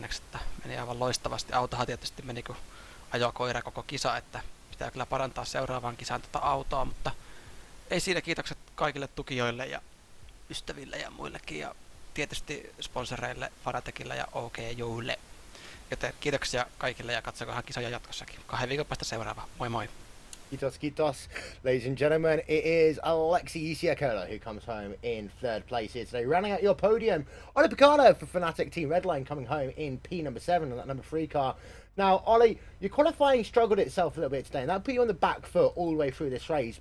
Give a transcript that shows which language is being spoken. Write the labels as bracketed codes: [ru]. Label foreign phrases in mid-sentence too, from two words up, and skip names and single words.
[fi] että meni aivan loistavasti. Autohan tietysti meni kuin ajokoira koko kisa, että pitää kyllä parantaa seuraavaan kisaan tätä autoa, mutta ei siinä, kiitokset kaikille tukijoille ja ystäville ja muillekin ja tietysti sponsoreille, Fanatecille ja OKJuille. Joten kiitoksia kaikille ja katsokohan kisoja jatkossakin. 2 viikon päästä seuraava. Moi moi! Kiitos. [en] Ladies and gentlemen, it is Alexi Siakala who comes home in 3rd place here today. Rounding out your podium, Ollie Picardo for Fanatec Team Redline coming home in P number 7 on that number 3 car. Now, Ollie, your qualifying struggled itself a little bit today, and that put you on the back foot all the way through this race.